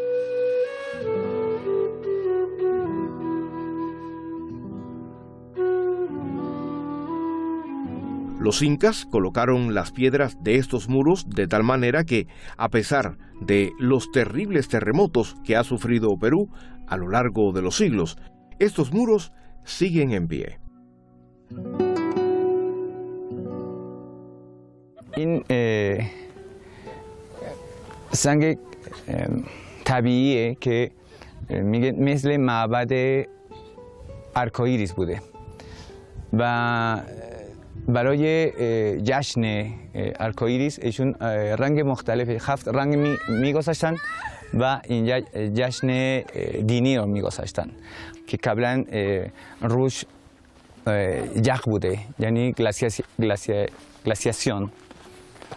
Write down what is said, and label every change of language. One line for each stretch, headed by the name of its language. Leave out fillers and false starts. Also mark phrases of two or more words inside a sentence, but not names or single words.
Spanish: Los incas colocaron las piedras de estos muros de tal manera que, a pesar de los terribles terremotos que ha sufrido Perú a lo largo de los siglos, estos muros siguen en pie.
Persian: این سنگ طبیعیه که میگه مثل معبد آرکوئیریس بوده و برای جشن آرکوئیریس ایشون رنگ مختلف 7 رنگ میگذاشتن و اینجا جشن دینی رو میگذاشتن که قبلا روش یخ بوده، یعنی گلاسیاسیون